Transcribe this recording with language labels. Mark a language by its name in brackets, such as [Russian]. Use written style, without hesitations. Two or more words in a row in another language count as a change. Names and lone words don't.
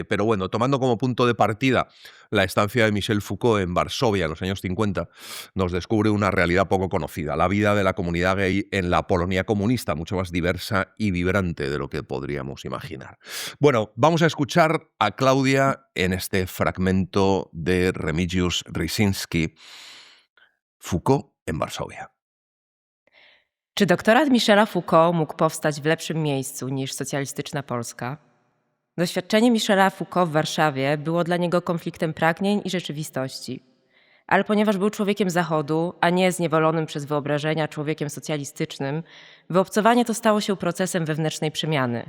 [Spanish] Pero bueno, tomando como punto de partida la estancia de Michel Foucault en Varsovia en los años 50, nos descubre una realidad poco conocida, la vida de la comunidad gay en la Polonia comunista, mucho más diversa y vibrante de lo que podríamos imaginar. Bueno, vamos a escuchar a Claudia en este fragmento de Remigiusz Ryszyński, Foucault en Varsovia. [Polish] Czy doktorat Michela Foucault mógł powstać w lepszym miejscu niż socjalistyczna Polska? Doświadczenie Michela Foucault w Warszawie było dla niego konfliktem pragnień i rzeczywistości. Ale ponieważ był człowiekiem Zachodu, a nie zniewolonym przez wyobrażenia człowiekiem socjalistycznym, wyobcowanie to stało się procesem wewnętrznej przemiany.